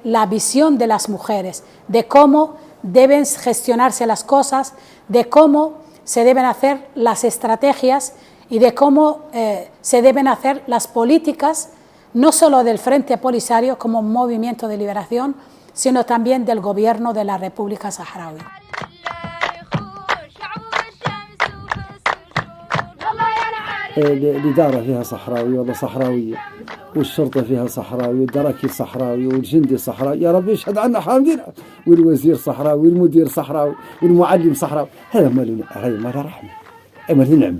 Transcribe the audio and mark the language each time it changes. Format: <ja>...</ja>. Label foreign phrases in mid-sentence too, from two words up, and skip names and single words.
<es>la visión de las mujeres, de cómo deben gestionarse las cosas, de cómo se deben hacer las estrategias y de cómo se deben hacer las políticas, no solo del Frente Polisario como un movimiento de liberación, sino también del gobierno de la República Saharaui.</es> <ar>الإدارة فيها صحراوي ولا صحراوية، والشرطة فيها صحراوي، والدراكي صحراوي، والجندي صحراوي، يا رب يشهد عنا حامدين، والوزير صحراوي، والمدير صحراوي، والمعلم صحراوي. هذا مال رحمة، مال نعمة.</ar>